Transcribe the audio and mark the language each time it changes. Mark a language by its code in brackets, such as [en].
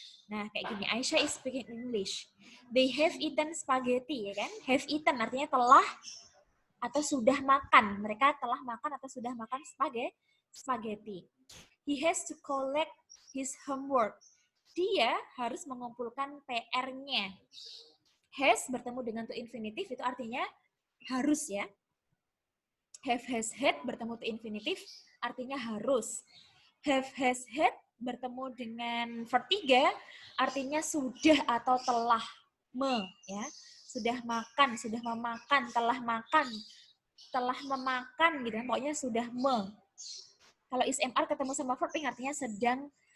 [id] Nah, kayak gini, [en] Aisyah is speaking English. They have eaten spaghetti [id] ya kan? Have eaten artinya telah atau sudah makan. Mereka telah makan atau sudah makan spaghetti. [en] He has to collect his homework. [id] Dia harus mengumpulkan PR-nya. Has bertemu dengan to infinitif itu artinya harus ya. Have, has, had bertemu to infinitif artinya harus. Have, has, had bertemu dengan verb 3 artinya sudah atau telah ya. Sudah makan, sudah memakan, telah makan, telah memakan gitu kan. Pokoknya sudah Kalau is, am, are ketemu sama verb ing artinya sedang